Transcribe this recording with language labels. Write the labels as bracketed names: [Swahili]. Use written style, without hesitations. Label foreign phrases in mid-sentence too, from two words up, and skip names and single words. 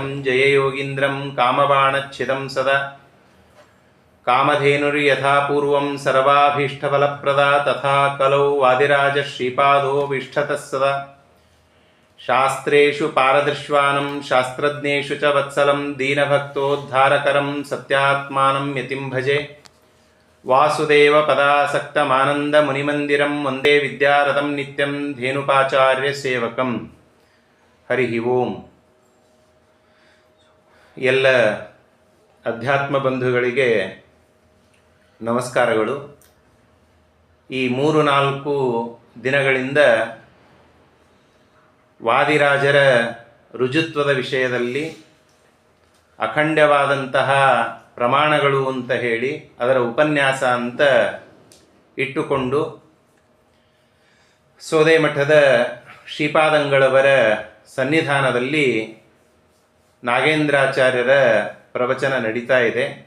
[Sanskrit] जययोगीन्द्रं कामबाणच्छिदं सदा कामधेनुर्यथा पूर्वं सर्वाभीष्टफलप्रदा तथा कलौ वादिराजश्रीपादो विष्ठतः सदा शास्त्रेषु पारदृश्वानं शास्त्रज्ञेषु च वत्सलं दीनभक्तोद्धारकरं सत्यात्मानं यतिं भजे वासुदेवपदासक्तमानन्दमुनिमन्दिरं वन्दे विद्यारतं नित्यं धेनुपाचार्यसेवकं हरिः ओಂ. [Kannada] ಎಲ್ಲ ಅಧ್ಯಾತ್ಮ ಬಂಧುಗಳಿಗೆ ನಮಸ್ಕಾರಗಳು. ಈ 3-4 ದಿನಗಳಿಂದ ವಾದಿರಾಜರ ರುಜುತ್ವದ ವಿಷಯದಲ್ಲಿ ಅಖಂಡವಾದಂತಹ ಪ್ರಮಾಣಗಳು ಅಂತ ಹೇಳಿ ಅದರ ಉಪನ್ಯಾಸ ಅಂತ ಇಟ್ಟುಕೊಂಡು ಸೋದೆ ಮಠದ ಶ್ರೀಪಾದಂಗಳವರ ಸನ್ನಿಧಾನದಲ್ಲಿ ನಾಗೇಂದ್ರಾಚಾರ್ಯರ ಪ್ರವಚನ ನಡೀತಾ ಇದೆ.